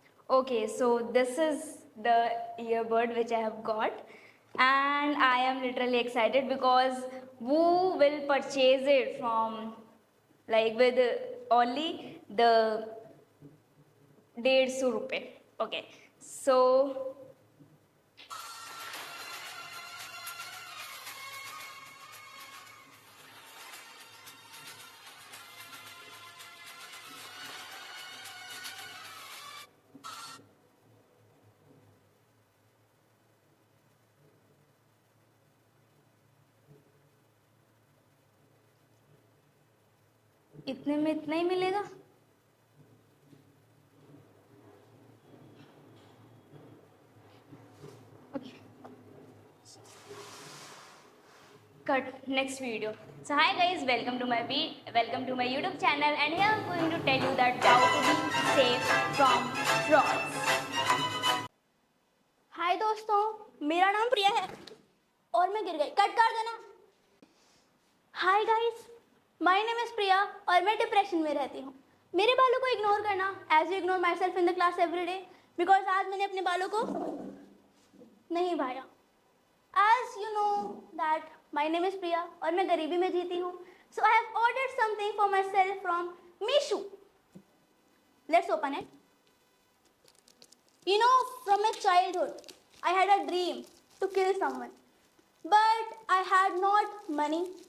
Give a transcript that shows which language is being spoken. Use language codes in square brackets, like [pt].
[en] Okay, so this is the earbud which I have got, and I am literally excited because who will purchase it from like with only the 150 rupaye. Okay, so [hi] इतने में इतना ही मिलेगा. [en] Cut. Next video. So hi guys, welcome to my YouTube channel, and here I'm going to tell you that how to be safe from frauds. [hi] हाय दोस्तों, मेरा नाम प्रिया है और मैं गिर गई. कट कर देना. [en] hi guys, my name is [hi] प्रिया और मैं डिप्रेशन में रहती हूँ. मेरे बालों को इग्नोर करना [en] as you ignore myself in the class every day, because [hi] आज मैंने अपने बालों को नहीं भाया. [en] As you know that my name is Priya [hi] और मैं गरीबी में जीती हूँ. [en] So I have ordered something for myself from Meesho. Let's open it. You know, from my childhood, I had a dream to kill someone, but I had not money.